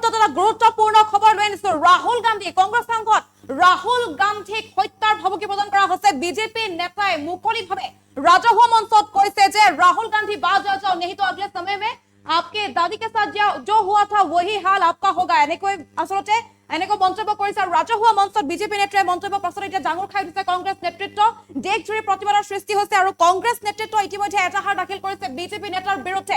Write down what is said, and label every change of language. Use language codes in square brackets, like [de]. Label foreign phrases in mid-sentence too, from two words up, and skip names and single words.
[as] গুৰুত্বপূৰ্ণ খবৰ লৈ আনিছো। ৰাহুল গান্ধী কংগ্ৰেছ সাংসদ ৰাহুল গান্ধীক হত্যাৰ ভাবুকি প্ৰদান কৰা হৈছে। বিজেপি নেতাই মুকলিভাৱে ৰাজহুৱা মঞ্চত কৈছে যে [hi] राहुल गांधी बाज आ जाओ नहीं तो अगले समय में आपके दादी के साथ जो हुआ था वही हाल आपका होगा। [as] आसलते মন্তব্য কৰিছে আৰু ৰাজহুৱা মঞ্চত বিজেপি নেতাই মন্তব্য পাছত এতিয়া ডাঙৰ খাই দিছে কংগ্ৰেছ নেতৃত্ব। দেশজুৰি প্ৰতিবাদৰ সৃষ্টি হৈছে আৰু কংগ্ৰেছ নেতৃত্ব ইতিমধ্যে এজাহাৰ দাখিল কৰিছে বিজেপি নেতাৰ বিৰুদ্ধে।